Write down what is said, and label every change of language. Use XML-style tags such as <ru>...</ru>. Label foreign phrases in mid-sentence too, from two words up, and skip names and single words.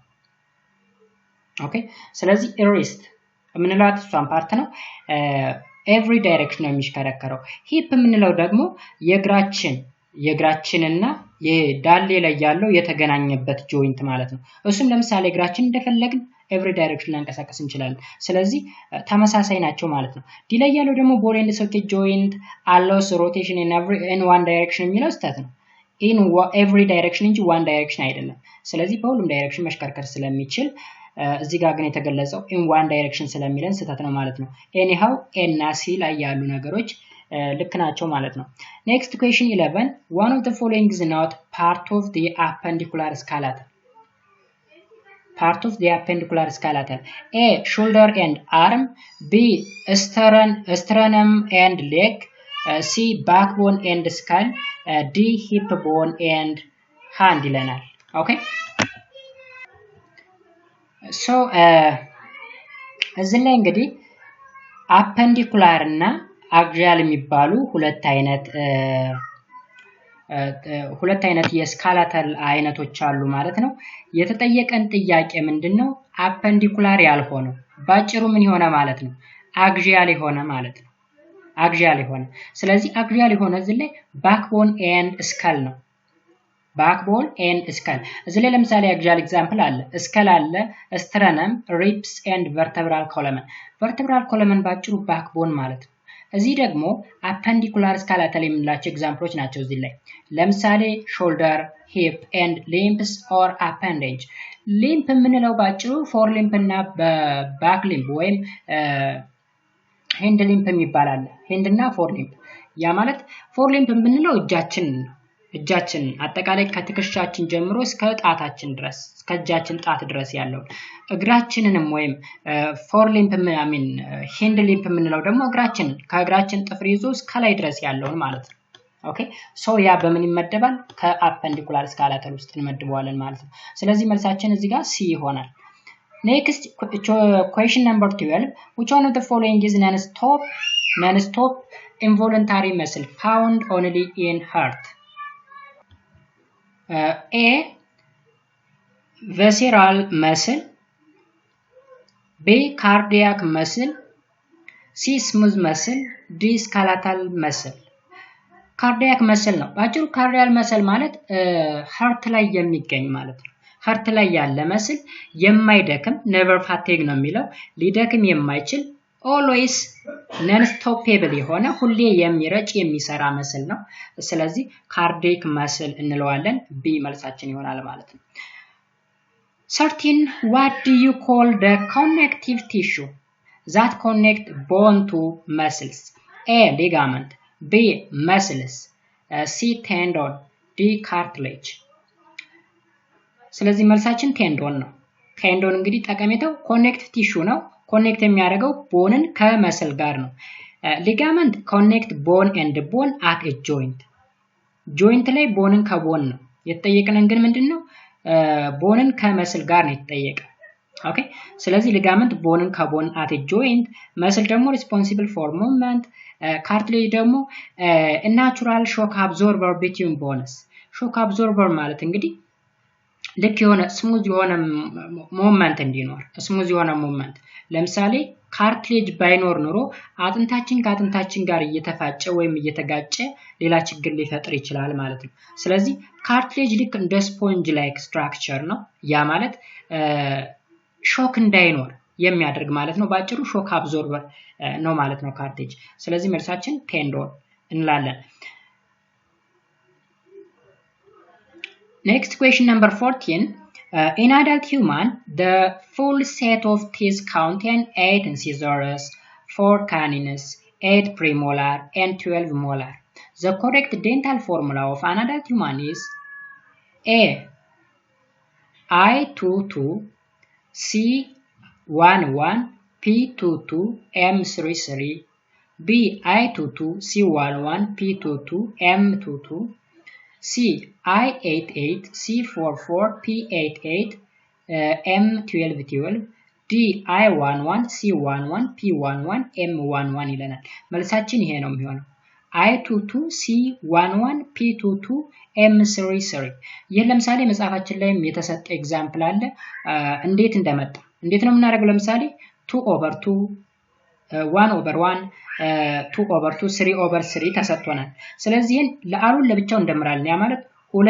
<am>ኦኬ ስለዚህ wrist ምንለው እሷን ፓርት ነው</am> <en>every direction</en> <am>ነው የሚሽከረከረው hip ምንለው ደግሞ የእግራችንና የዳሌ ላይ ያለው የተገናኘበት joint ማለት ነው እሱም ለምሳሌ እግራችን እንደፈለግን</am> <en>every direction</en> <am>ላንቀሳቀስ እንችላለን ስለዚህ ተመሳሳይ ናቸው ማለት ነው ዲ ላይ ያለው ደግሞ</am> <en>ball and socket joint allows rotation in one direction</en> <am>የሚለው ስህተት ነው</am> <en>in every direction</en> <am>እንጂ</am> <en>one direction</en> <am>አይደለም ስለዚህ በሁሉም ዳይሬክሽን መሽከርከር ስለሚችል እዚህ ጋር ግን የተገለጸው in one direction ስለሚለን ስህተት ነው ማለት ነው</am> <en>anyhow a</en> <am>እና c ላይ ያሉ ነገሮች ልክ ናቸው ማለት ነው</am> <en>next question 11 one of the following is not part of the appendicular skeleton a shoulder and arm b sternum and leg c backbone and skull d hip bone and hand ይለናል okay</en> <am>so እዚህ ላይ እንግዲህ appendicular እና axial የሚባሉ ሁለት አይነት የስካላተል አይነቶች አሉ ማለት ነው የተጠየቀን ጥያቄ ምንድነው appendicular ያልሆነው ባጭሩ ምን ይሆነ ማለት ነው axial የሆነ ማለት ነው axial የሆነ ስለዚህ axial የሆነ እዚህ ላይ</am> <en>backbone and skull</en> <am>ነው</am> <en>backbone and skull</en> <am>እዚህ ላይ ለምሳሌ</am> <en>axial example</en> <am>አለ skull አለ</am> <en>sternum ribs and vertebral column</en> <am>ባጭሩ backbone ማለት ነው እዚህ ደግሞ</am> <en>appendicular skeletal</en> <am>የምንላቸው ኤግዛምፕሎች ናቸው እዚህ ላይ ለምሳሌ</am> <en>shoulder hip and limbs or appendage limb</en> <am>ምንለው ባጭሩ</am> <en>forelimb እና back limb ወይም hand limb የሚባላል hand እና forelimb</en> <am>ያ ማለት forelimb ምንለው እጃችን አጠቃላይ ከትከሻችን ጀምሮ እስከ ጣታችን ድረስ እስከ እጃችን ጣት ድረስ ያለው እግራችንንም ወይም</am> <en>forelimb hand limb</en> <am>ምንለው ደግሞ ከእግራችን ጥፍር ይዞ እስከ ላይ ድረስ ያለውን ማለት ነው</am> <en>okay so</en> <am>ያ በምን ይመደባል ከappendicular skeletal ውስጥ እንመድበዋለን ማለት ነው ስለዚህ መልሳችን እዚህ ጋር C ይሆናል</am> <en>next question number 12 which one of the following is non-stop involuntary muscle found only in heart A visceral muscle B cardiac muscle C smooth muscle D skeletal muscle cardiac</en> <am>muscle ነው ባጭሩ</am> <en>cardiac muscle</en> <am>ማለት heart ላይ የሚገኝ ማለት ነው heart ላይ ያለ መስል የማይደክም</am> <en>never fatigue</en> <am>ነው የሚለው ሊደክም የማይችል</am> <en>always non-stoppable</en> <am>የሆነ ሁሌ የሚረጭ የሚሰራ መስል ነው ስለዚህ</am> <en>cardiac muscle</en> <am>እንለዋለን B መልሳችን ይሆናል ማለት ነው</am> <en>13 what do you call the connective tissue that connect bone to muscles A ligament B muscles C tendon D cartilage</en> <am>ስለዚህ መልሳችን ቴንዶን ነው ቴንዶን እንግዲህ ጠቀሜታው ኮኔክት ቲሹ ነው ኮኔክት የሚያደርገው ቦንን ከመስል ጋር ነው</am> <en>ligament connect bone and bone at a joint.</en> <am>joint ላይ ቦንን ከቦን ነው የተጠየቀን ግን ምንድነው ቦንን ከመስል ጋር ነው የተጠየቀ ኦኬ ስለዚህ ligament ቦንን ከቦን</am> <en>at a joint</en> <am>መስል ደግሞ</am> <en>responsible for movement cartilage ደግሞ a natural shock absorber between bones shock absorber</en> <am>ማለት እንግዲህ ልክ የሆነ ስሙዝ የሆነ ሞመንት እንዲኖር ስሙዝ የሆነ ሞመንት ለምሳሌ ካርትሌጅ ባይኖር ኖሮ አጥንታችን ከአጥንታችን ጋር እየተፋጨ ወይም እየተጋጨ ሌላ ችግር ሊፈጥር ይችላል ማለት ነው ስለዚህ ካርትሌጅ ልክ እንደ</am> <en>sponge like structure</en> <am>ነው ያ ማለት ሾክ እንዳይኖር የሚያደርግ ማለት ነው ባጭሩ</am> <en>shock absorber</en> <am>ነው ማለት ነው ካርትሌጅ ስለዚህ መልሳችን ቴንዶን እንላለን</am> <en>Next question number 14. In adult human, the full set of teeth contain 8 incisors, 4 canines, 8 premolar, and 12 molar. The correct dental formula of an adult human is A. I22, C11, P22, M33, B. I22, C11, P22, M22, C. I88, C44, P88, M1212, D. I11,</en> <am>C11, P11, M11 ይለናል መልሳችን ይሄ ነው የሚሆነው I22, C11, P22, M33 ይሄ ለምሳሌ መጽሐፋችን ላይ የተሰጠ ኤግዛምፕል አለ እንዴት እንደመጣ እንዴት ነው የምናደርገው ለምሳሌ 2/2 1/1 2/2 3/3 ተሰጥቶናል ስለዚህ ለአሩን ለብቻው እንደምራለን ያ ማለት 2</am>